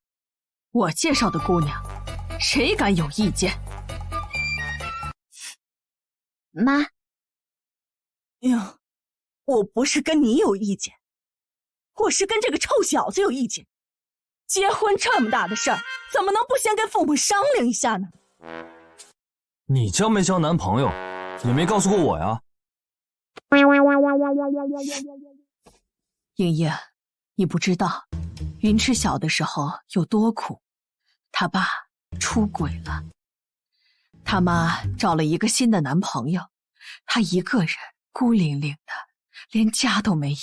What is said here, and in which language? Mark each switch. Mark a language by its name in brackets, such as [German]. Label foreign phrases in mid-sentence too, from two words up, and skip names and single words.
[Chinese] 我介紹的姑娘，誰敢有意見？媽，喲，我不是跟你有意見，我是跟這個臭小子有意見。結婚這麼大的事兒，怎麼能不先跟父母商量一下呢？你交沒交男朋友，也沒告訴過我呀。英英，你不知道，雲池小的時候有多苦，他爸出軌了，他媽找了一個新的男朋友，他一個人孤零零的，連家都沒有。